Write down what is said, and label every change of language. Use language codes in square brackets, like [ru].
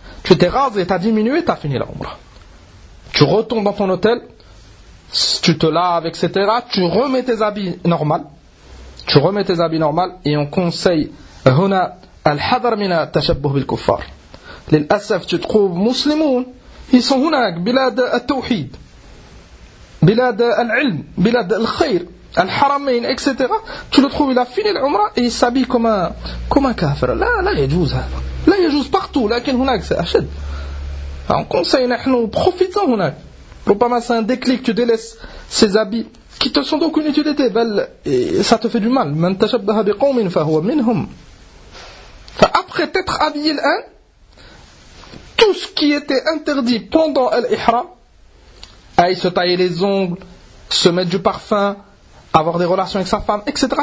[fr] Tu t'es rasé, t'as diminué, t'as fini l'umra. Tu retournes dans ton hôtel, tu te laves, etc. Tu remets tes habits normaux. Tu remets tes habits normaux et on conseille [ar] huna al-hadar mina tashabbuh bil kuffar. للأسف, [fr] tu trouves [ar] muslimoun, [fr] ils sont [ar] hunak, bilad al-tawhid. بلاد العلم بلاد الخير الحرمين etc. [fr] tu le trouves il a fini l'umra et il s'habille comme un kafir. [ar] لا لا يجوز هذا لا يجوز partout لكن هناك c'est أشد. [fr] On conseille نحن profitons هناك pour pas mal c'est un déclic tu délaisses ces habits qui te sont d'aucune utilité بل ça te fait du mal [ar] من تشبه بقوم فهو منهم. [fr] Après t'être habillé الآن tout ce qui était interdit pendant l'ihram, aille se tailler les ongles, se mettre du parfum, avoir des relations avec sa femme, etc.